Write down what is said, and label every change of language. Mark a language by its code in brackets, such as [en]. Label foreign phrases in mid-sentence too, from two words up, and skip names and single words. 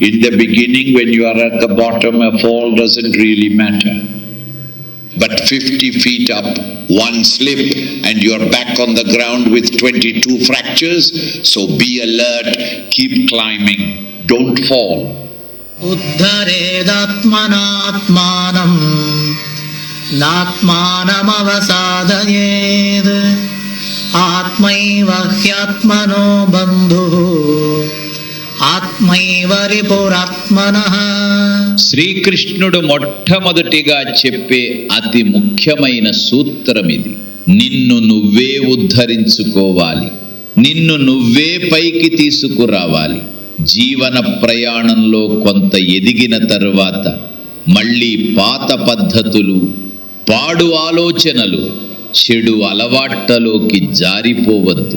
[en] In the beginning, when you are at the bottom, a fall doesn't really matter. But 50 feet up, one slip, and you are back on the ground with 22 fractures. So be alert, keep climbing, don't fall. [sa] उद्धरेदात्मनात्मानं नात्मानं अवसादयेत्. आत्मैव ह्यात्मनो बन्धु आत्मैव रिपुरात्मनः. [te] శ్రీకృష్ణుడు మొట్టమొదటిగా చెప్పే అతి ముఖ్యమైన సూత్రం ఇది. నిన్ను నువ్వే ఉద్ధరించుకోవాలి, నిన్ను నువ్వే పైకి తీసుకురావాలి. జీవన ప్రయాణంలో కొంత ఎదిగిన తరువాత మళ్ళీ పాత పద్ధతులు, పాడు ఆలోచనలు, చెడు అలవాట్లలోకి జారిపోవద్దు.